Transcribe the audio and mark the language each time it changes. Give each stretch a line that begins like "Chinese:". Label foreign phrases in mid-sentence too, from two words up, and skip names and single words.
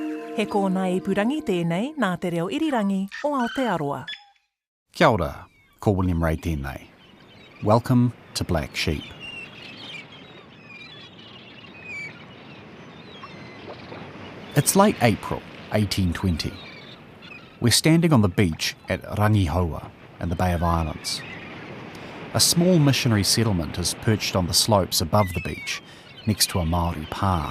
Māori: He kōna ipurangi tēnei nā te reo irirangi o Aotearoa. Kia ora, ko William Ray tēnei.
English: Welcome to Black Sheep. It's late April 1820. We're standing on the beach at Rangihaua in the Bay of Islands. A small missionary settlement is perched on the slopes above the beach, next to a Māori pā.